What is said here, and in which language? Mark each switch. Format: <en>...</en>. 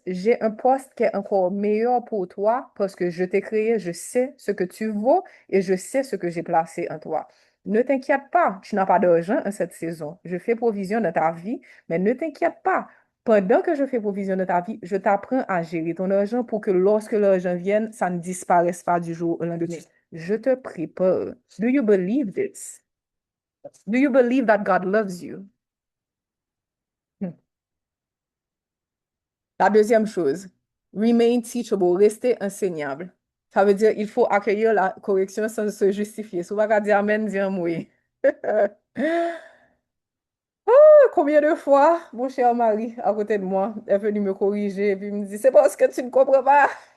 <fr>J'ai un poste qui est encore meilleur pour toi parce que je t'ai créé, je sais ce que tu vaux et je sais ce que j'ai placé en toi. Ne t'inquiète pas, tu n'as pas d'argent en cette saison. Je fais provision dans ta vie, mais ne t'inquiète pas. Pendant que je fais provision de ta vie, je t'apprends à gérer ton argent pour que lorsque l'argent vienne, ça ne disparaisse pas du jour au lendemain. Je te prépare.</fr> <en>Do you believe this? Do you believe that God loves you? Hmm.</en> <fr>La deuxième chose,</fr> <en>remain teachable,</en> <fr>rester enseignable. Ça veut dire il faut accueillir la correction sans se justifier. Si on va dire Amen, dire oui. Combien de fois mon cher mari à côté de moi est venu me corriger et puis il me dit, c'est parce que tu ne comprends pas.</fr>